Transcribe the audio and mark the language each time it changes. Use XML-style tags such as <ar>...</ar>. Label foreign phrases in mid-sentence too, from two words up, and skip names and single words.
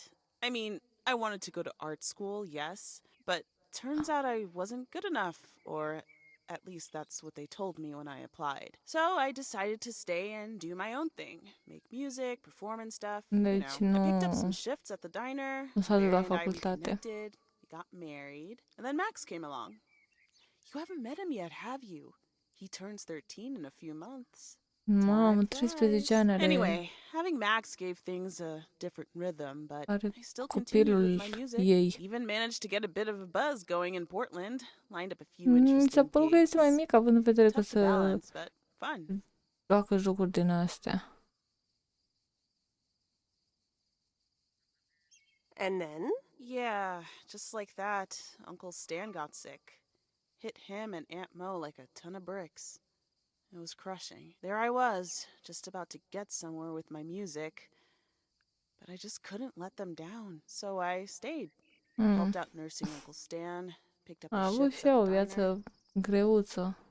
<en>I mean, I wanted to go to art school, yes, but turns out I wasn't good enough, or at least that's what they told me when I applied. So I decided to stay and do my own thing. Make music, perform and stuff.</en> <ro>Deci</ro> <en>I picked up some shifts at the diner.</en> <ro>nu s-a dus la</ro> <en>Mary and I</en> <ro>facultate.</ro> <en>reconnected. We got married. And then Max came along. You haven't met him yet, have you? He turns 13 in a few months.</en> <ro>Mamă,</ro> <en>Time</en> <ro>13 ani are.</ro> <en>Anyway, having Max gave things a different rhythm, but</en> <ro>Are</ro> <en>I still continued</en> <ro>copilul</ro> <en>with my music.</en> <ro>ei.</ro> <en>Even managed to get a bit of a buzz going in Portland. Lined up a few</en> <ro>Mi s-a</ro> <en>interesting</en> <ro>părut că este mai</ro> <en>gigs.</en> <ro>mic, având în vedere că</ro> <en>Tough to</en> <ro>să</ro> <en>balance, but fun.</en> <ro>joacă jocuri din astea.</ro> <en>And then? Yeah, just like that, Uncle Stan got sick. Hit him and Aunt Mo like a ton of bricks. It was crushing. There I was, just about to get somewhere with my music, but I just couldn't let them down, so I stayed. Helped out nursing Uncle Stan, picked up</en> <ro>A</ro> <en>his</en> <ro>avut</ro> <en>shifts</en> <ro>și</ro> <en>at</en> <ro>eu o</ro> <en>the diner.</en> <ro>viață greuță.</ro>